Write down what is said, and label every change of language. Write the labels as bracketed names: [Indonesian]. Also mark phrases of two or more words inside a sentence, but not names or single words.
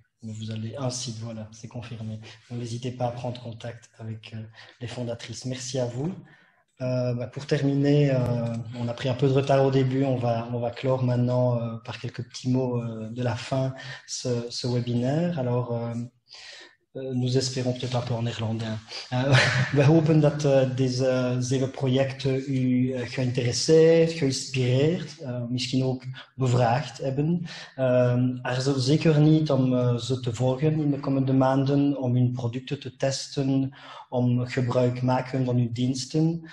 [French] Mais vous avez un site, voilà, c'est confirmé. Donc n'hésitez pas à prendre contact avec les fondatrices. Merci à vous. Pour terminer, on a pris un peu de retard au début, on va clore maintenant par quelques petits mots de la fin ce webinaire. Alors, nous espérons peut-être un peu en néerlandais. [Dutch] We hopen dat deze 7 projecten u geïnteresseerd, geïnspireerd, misschien ook bevraagd hebben. Aarzel zeker niet om ze te volgen in de komende maanden, om hun producten te testen, om gebruik maken van uw diensten.